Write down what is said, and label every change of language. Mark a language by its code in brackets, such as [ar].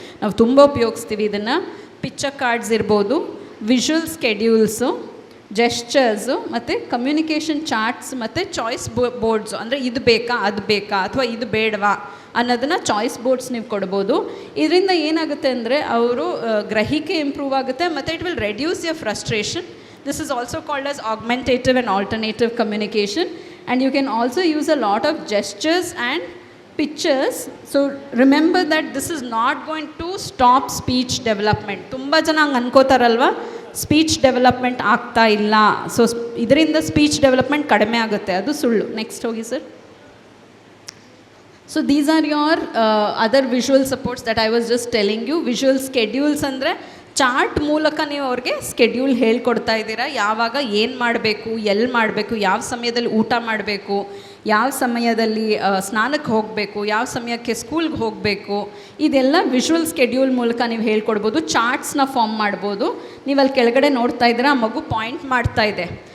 [kn] ನಾವು ತುಂಬ ಉಪಯೋಗಿಸ್ತೀವಿ ಇದನ್ನು. ಪಿಕ್ಚರ್ ಕಾರ್ಡ್ಸ್ ಇರ್ಬೋದು, ವಿಜುವಲ್ ಸ್ಕೆಡ್ಯೂಲ್ಸು, ಜೆಸ್ಚರ್ಸು ಮತ್ತು ಕಮ್ಯುನಿಕೇಷನ್ ಚಾರ್ಟ್ಸ್ ಮತ್ತು ಚಾಯ್ಸ್ ಬೋರ್ಡ್ಸು. ಅಂದರೆ ಇದು ಬೇಕಾ ಅದು ಬೇಕಾ ಅಥವಾ ಇದು ಬೇಡವಾ ಅನ್ನೋದನ್ನು ಚಾಯ್ಸ್ ಬೋರ್ಡ್ಸ್ ನೀವು ಕೊಡ್ಬೋದು. ಇದರಿಂದ ಏನಾಗುತ್ತೆ ಅಂದರೆ ಅವರು ಗ್ರಹಿಕೆ ಇಂಪ್ರೂವ್ ಆಗುತ್ತೆ ಮತ್ತು [en] It will reduce your frustration. This is also called as augmentative and alternative communication, and you can also use a lot of gestures and pictures. So remember that this is not going to stop speech development. [kn] Tumba jana hang ankotaralva, speech development ಆಗ್ತಾ ಇಲ್ಲ. So ಇದರಿಂದ speech development ಕಡಿಮೆ ಆಗುತ್ತೆ, ಅದು ಸುಳ್ಳು. Next ಹೋಗಿ sir. [en] So these are your other visual supports that I was just telling you. Visual schedules [kn] ಅಂದರೆ chart ಮೂಲಕ ನೀವು ಅವ್ರಿಗೆ ಸ್ಕೆಡ್ಯೂಲ್ ಹೇಳ್ಕೊಡ್ತಾ ಇದ್ದೀರಾ. ಯಾವಾಗ ಏನು ಮಾಡಬೇಕು, ಎಲ್ಲಿ ಮಾಡಬೇಕು, ಯಾವ ಸಮಯದಲ್ಲಿ ಊಟ ಮಾಡಬೇಕು, ಯಾವ ಸಮಯದಲ್ಲಿ ಸ್ನಾನಕ್ಕೆ ಹೋಗಬೇಕು, ಯಾವ ಸಮಯಕ್ಕೆ ಸ್ಕೂಲ್ಗೆ ಹೋಗಬೇಕು, ಇದೆಲ್ಲ ವಿಜುವಲ್ ಸ್ಕೆಡ್ಯೂಲ್ ಮೂಲಕ ನೀವು ಹೇಳ್ಕೊಡ್ಬೋದು. ಚಾರ್ಟ್ಸ್ನ ಫಾರ್ಮ್ ಮಾಡ್ಬೋದು. ನೀವು ಅಲ್ಲಿ ಕೆಳಗಡೆ ನೋಡ್ತಾ ಇದ್ದೀರಾ, ಆ ಮಗು ಪಾಯಿಂಟ್ ಮಾಡ್ತಾ ಇದೆ.